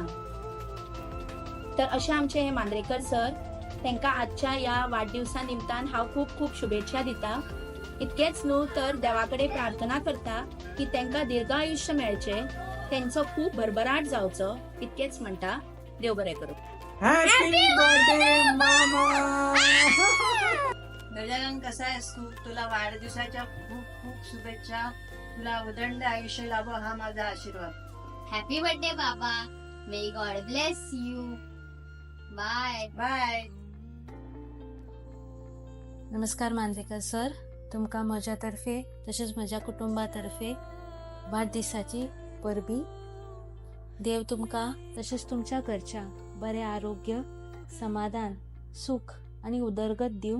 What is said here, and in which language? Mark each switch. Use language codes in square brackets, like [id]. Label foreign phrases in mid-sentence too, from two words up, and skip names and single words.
[kok] तर अशे आमचे हे मांद्रेकर सर, तांकां आजच्या ह्या वाढदिवसा निमतान हांव खूब खूब शुभेच्छा दिता. इतकेच न्हू तर देवा कडेन प्रार्थना करता की तांकां दीर्घ आयुष्य मेळचें, तांचो खूब भरभराट जावचो. इतकेच म्हणटा. देव बरें करूं. [en] Happy birthday मामा. [mr] गजानन, कसा आहेस तू? तुला वाढदिवसाच्या खूप खूप शुभेच्छा. तुला उदंड आयुष्य लाभो हा माझा आशीर्वाद. [en] Happy birthday बाबा. May God bless you. बाय बाय. [kok] नमस्कार मांद्रेकर सर, तुमका म्हज्यातर्फे तशेंच म्हज्या कुटुंबातर्फे वाडदिसाची परबी. देव तुमकां तशेंच तुमच्या घरच्या बरें आरोग्य, समाधान, सुख आणि उदरगत दिवं.